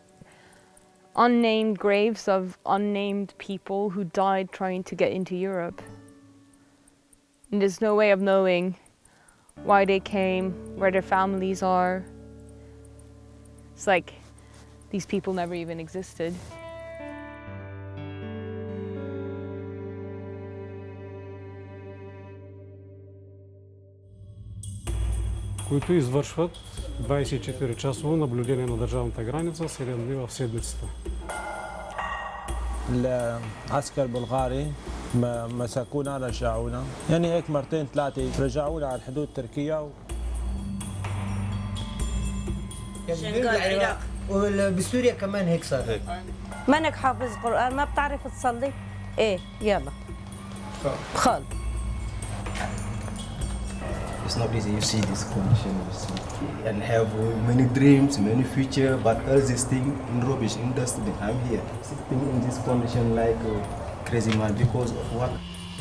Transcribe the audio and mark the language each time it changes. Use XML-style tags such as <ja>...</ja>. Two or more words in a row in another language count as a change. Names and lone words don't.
<en>Unnamed graves of unnamed people who died trying to get into Europe. And there's no way of knowing why they came, where their families are. It's like these people never even existed.</en> <bg>Които извършват 24-часово наблюдение на държавната граница 7 дни в седмицата.</bg> <ar>العسكر البلغاري مسكونا رجعونا يعني هيك مرتين ثلاثة رجعونا على الحدود التركية العراق وبسوريا كمان هيك صار مانك حافظ قرآن ما بتعرف تصلي؟ ايه يلا خال</ar> <en>It's not easy, you see this condition, and have many dreams, many future, but all this thing in rubbish, in dustbin. I'm here, sitting in this condition like a crazy man because of what?</en>